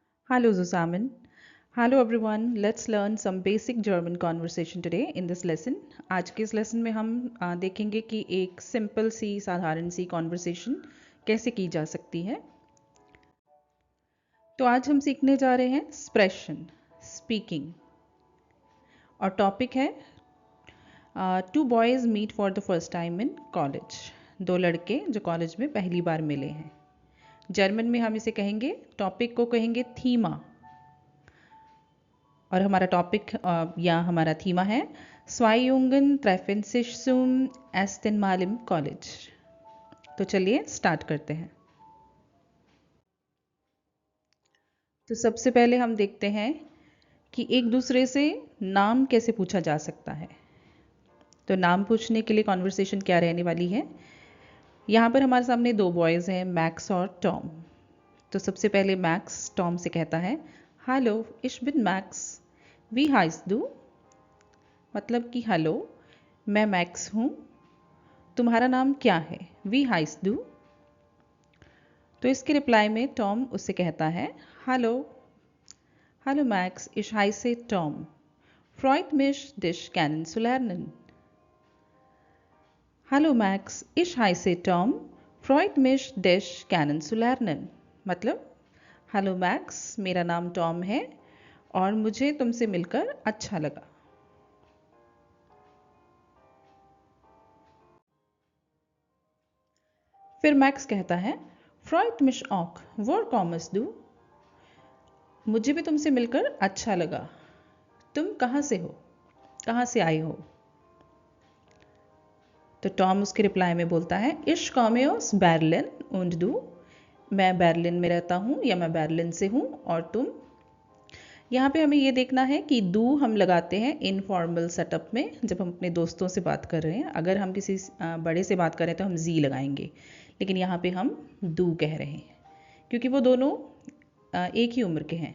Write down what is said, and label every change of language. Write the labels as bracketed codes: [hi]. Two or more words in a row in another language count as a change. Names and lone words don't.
[de] Hallo zusammen. [en] Hello everyone. Let's learn some basic German conversation today in this lesson. [hi] आज के इस लेसन में हम देखेंगे कि एक सिंपल सी साधारण सी कॉन्वर्सेशन कैसे की जा सकती है। तो आज हम सीखने जा रहे हैं [en] expression speaking [hi] और टॉपिक है [en] two boys meet for the first time in college. [hi] दो लड़के जो कॉलेज में पहली बार मिले हैं। जर्मन में हम इसे कहेंगे, टॉपिक को कहेंगे थीमा, और हमारा टॉपिक या हमारा थीमा है [de] Zwei Jungen treffen sich zum ersten Mal im College। [hi] तो चलिए स्टार्ट करते हैं। तो सबसे पहले हम देखते हैं कि एक दूसरे से नाम कैसे पूछा जा सकता है। तो नाम पूछने के लिए कॉन्वर्सेशन क्या रहने वाली है। यहाँ पर हमारे सामने दो बॉयज़ हैं, मैक्स और टॉम। तो सबसे पहले मैक्स टॉम से कहता है हेलो [de] ich bin मैक्स, wie heißt du? [hi] मतलब कि हेलो मैं मैक्स हूँ, तुम्हारा नाम क्या है, [de] wie heißt du? [hi] तो इसके रिप्लाई में टॉम उससे कहता है [en] hello hello [hi] मैक्स [de] ich heiße [hi] टॉम, [de] freut mich dich kennenzulernen। [hi] हेलो मैक्स [de] ich heiße [hi] टॉम, [de] freut mich dich kennenzulernen। [hi] मतलब हेलो मैक्स, मेरा नाम टॉम है और मुझे तुमसे मिलकर अच्छा लगा। फिर मैक्स कहता है [de] Freut mich auch, wo kommst du, [hi] मुझे भी तुमसे मिलकर अच्छा लगा। तुम कहाँ से हो, कहाँ से आए हो? तो टॉम उसके रिप्लाई में बोलता है [de] Ich komme aus Berlin und du, [hi] मैं बर्लिन में रहता हूँ या मैं बर्लिन से हूँ, और तुम? यहाँ पे हमें ये देखना है कि दू हम लगाते हैं [en] informal setup [hi] में, जब हम अपने दोस्तों से बात कर रहे हैं। अगर हम किसी बड़े से बात कर रहे हैं तो हम जी लगाएंगे, लेकिन यहाँ पे हम दू कह रहे हैं क्योंकि वो दोनों एक ही उम्र के हैं।